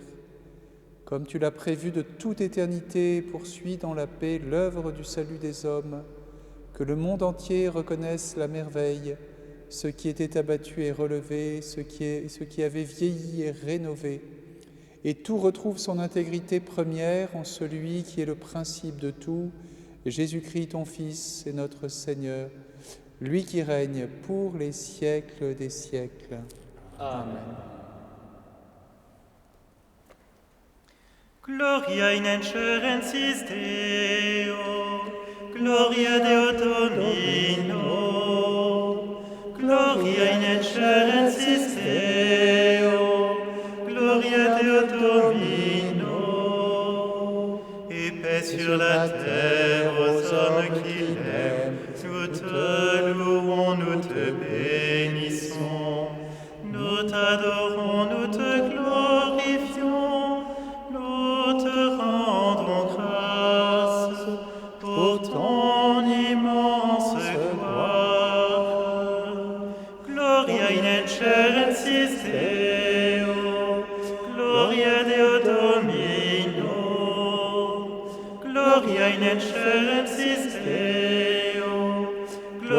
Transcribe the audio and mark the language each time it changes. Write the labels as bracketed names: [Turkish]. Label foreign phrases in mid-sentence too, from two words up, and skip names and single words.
[French] Comme tu l'as prévu de toute éternité, poursuis dans la paix l'œuvre du salut des hommes, que le monde entier reconnaisse la merveille, ce qui était abattu et relevé, ce qui avait vieilli et rénové, et tout retrouve son intégrité première en celui qui est le principe de tout, Jésus-Christ, ton Fils, et notre Seigneur, lui qui règne pour les siècles des siècles. Amen. [Latin] Gloria in excellensis Deo, Gloria Deo Domino, Gloria in excellensis Deo, Gloria Deo Domino, [French] et paix sur la terre aux hommes qui l'aiment. Nous te louons, nous te bénissons, nous t'adorons, nous te glorifions, nous te rendons grâce pour ton immense gloire. [Latin] Gloria in excellensis Deo, Gloria Deo Domino, Gloria in excellensis Deo,